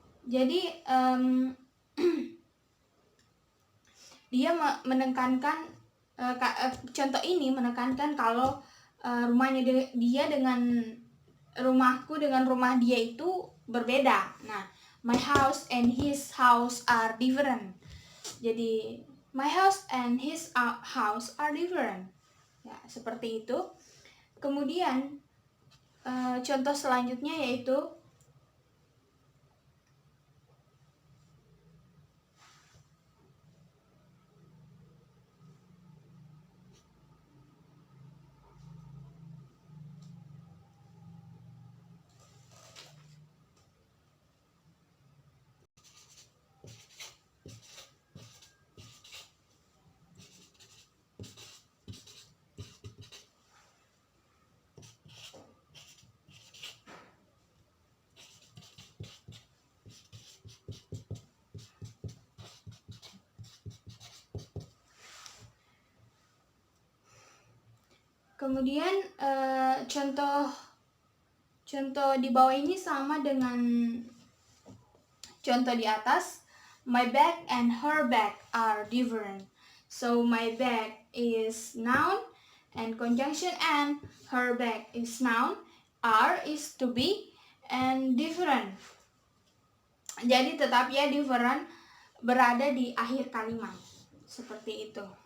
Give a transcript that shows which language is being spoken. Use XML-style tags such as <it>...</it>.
<id>Jadi dia menekankan contoh ini menekankan kalau rumahnya dia dengan rumahku dengan rumah dia itu berbeda.</id> <en>Nah, my house and his house are different. Jadi my house and his house are different.</en> <id>Ya, seperti itu. Kemudian contoh selanjutnya yaitu kemudian contoh di bawah ini sama dengan contoh di atas.</id> <en>My bag and her bag are different. So my bag is noun and conjunction and her bag is noun.</en> <id>Are is to be and different. Jadi tetap ya different berada di akhir kalimat. Seperti itu.</id>